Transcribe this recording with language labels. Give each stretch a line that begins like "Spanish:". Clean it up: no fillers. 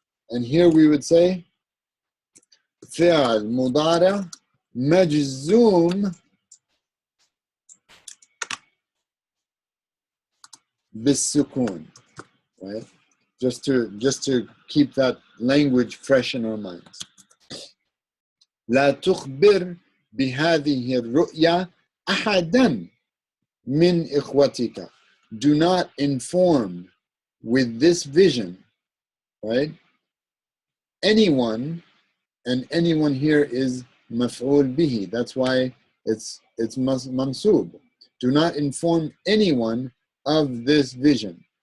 English: And here we would say fi'al mudara majzoom bis-sukun, right? Just to keep that language fresh in our minds.
Arabic: لا تخبر بهذه الرؤيا أحدا من إخوتك.
English: Do not inform with this vision, right? Anyone, and anyone here is maf'ul bihi. That's why it's mansub. Do not inform anyone of this vision.